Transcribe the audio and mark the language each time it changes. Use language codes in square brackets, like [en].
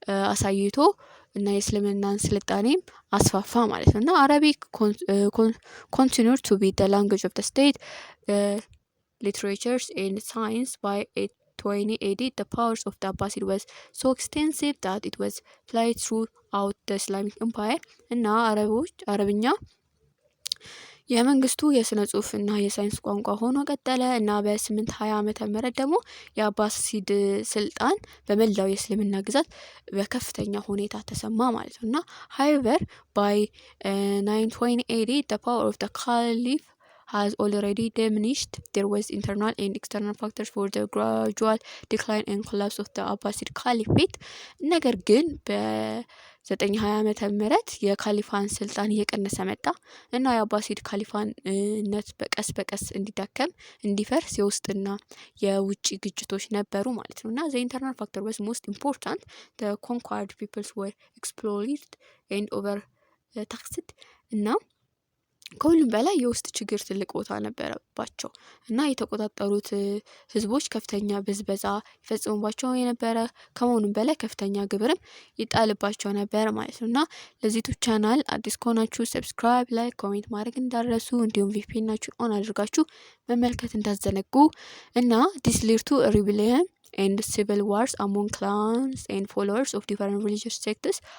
[am] አሳይቶ እና የእስልምናን ስልጣኔም አስፋፋ ማለት ነው። እና አረቢክ [en] continued to be the language of the state, literatures and science. By 820 AD, the powers of the Abbasid was so extensive that it was applied throughout the Islamic Empire. [am] እና አረብኛ የመንግስቱ የስነ ጽሁፍ እና የሳይንስ ቋንቋ ሆኖ ቀጠለ እና በ820 ዓመተ ምህረት ደግሞ የአባሲድ ስልጣን በመላው የእስልምና ግዛት በከፍተኛ ሁኔታ ተሰማ ማለት ነው። እና [en] however by 920 AD the power of the caliph has already diminished. There was internal and external factors for the gradual decline and collapse of the Abbasid Caliphate. [am] ነገር ግን በ920 ዓመተ ምህረት የካሊፋን ስልጣን እየቀነሰ መጣ እና የአባሲድ ካሊፋነት በቀስ በቀስ እንዲዳከም እንዲፈርስ የውስጥና የውጭ ግጭቶች ነበሩ ማለት ነው። እና [en] the internal factor was most important. The conquered peoples were exploited and overtaxed. [am] እና ከሁሉም በላይ የውስጥ ችግር ትልቅ ቦታ ነበረባቸው እና የተቆጣጠሩት ህዝቦች ከፍተኛ ብዝበዛ ይፈጽሙባቸው የነበረ ከመሆኑም በላይ ከፍተኛ ግብርም ይጣልባቸው ነበር ማለት ነው። እና ለዚህ ዩቲዩብ ቻናል አዲስ ከሆናችሁ ሰብስክራይብ፣ ላይክ፣ ኮሜንት ማድረግ እንዳትረሱ እንዲሁም ቪፒኤናችሁን ኦን አድርጋችሁ መመልከት እንዳትዘነጉ። እና [en] this led to a rebellion and civil wars among clans and followers of different religious sects.